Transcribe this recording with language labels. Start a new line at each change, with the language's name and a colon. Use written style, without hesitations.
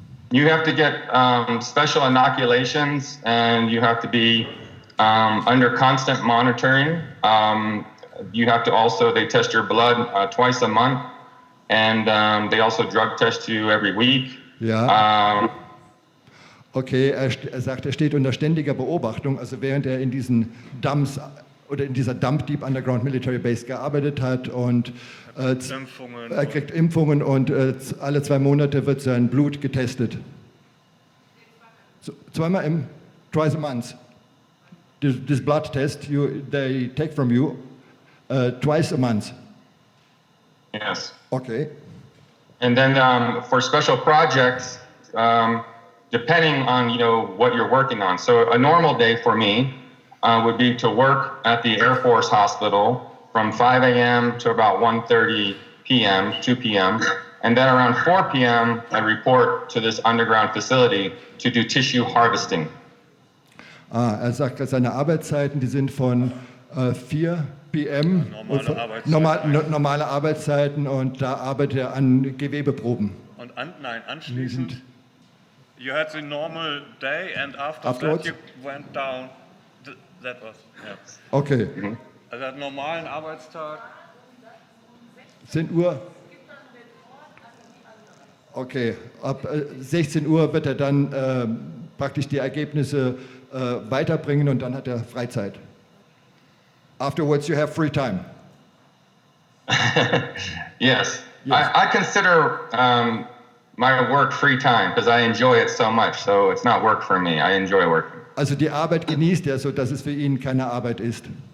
English: You have to get special inoculations, and you have to be under constant monitoring. You have to they test your blood twice a month, and they also drug test you every week.
German: Ja. Okay, er sagt, er steht unter ständiger Beobachtung, also während er in diesen Dumps oder in dieser Dump Deep Underground Military Base gearbeitet hat und er kriegt Impfungen und alle 2 Monate wird sein Blut getestet.
English: Twice a month. This blood test they take from you twice a month. Yes. Okay. And then for special projects, depending on what you're working on. So a normal day for me would be to work at the Air Force Hospital from 5 a.m. to about 1:30 p.m., 2 p.m. And then around 4 p.m. I report to this underground facility to do tissue harvesting.
German: Er sagt, dass seine Arbeitszeiten, die sind von 4 p.m. Normale Arbeitszeiten und da arbeitet er an Gewebeproben. Und anschließend,
English: you had the normal day and afterwards? That you went down, that was, yeah. Okay.
German: Also einen normalen Arbeitstag. 10 Uhr? Okay, ab 16 Uhr wird er dann praktisch die Ergebnisse weiterbringen und dann hat er Freizeit.
English: Afterwards you have free time. Yes. I consider my work free time because I enjoy it so much. So it's not work for me. I enjoy working.
German: Also die Arbeit genießt er, so dass es für ihn keine Arbeit ist.